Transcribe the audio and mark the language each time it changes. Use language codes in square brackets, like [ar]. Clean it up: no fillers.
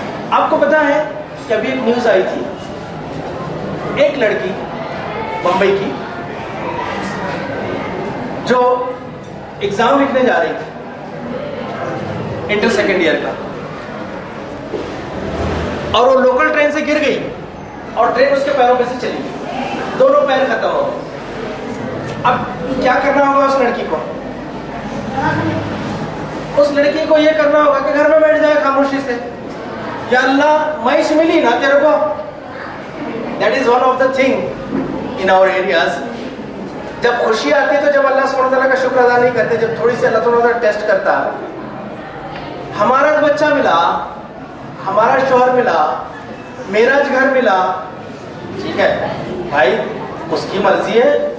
[ur] آپ کو پتا ہے کہ ابھی ایک نیوز آئی تھی, ایک لڑکی بمبئی کی جو ایگزام لکھنے جا رہی تھی انٹر سیکنڈ ایئر کا, اور وہ لوکل ٹرین سے گر گئی اور ٹرین اس کے پیروں پہ سے چلی گئی, دونوں پیر ختم ہو گئے. اب کیا کرنا ہوگا اس لڑکی کو؟ اس لڑکی کو یہ کرنا ہوگا کہ گھر میں بیٹھ جائے خاموشی سے, یا اللہ معیش ملی نا تیرے کو. [en] That is one of the thing in our areas. [ur] جب خوشی آتی ہے تو جب اللہ سبحانہ وتعالیٰ کا شکر ادا نہیں کرتے, جب تھوڑی سی اللہ سبحانہ وتعالیٰ ٹیسٹ کرتا ہے. ہمارا بچہ ملا, ہمارا شوہر ملا, میرا گھر ملا, ٹھیک ہے بھائی, اس کی مرضی ہے.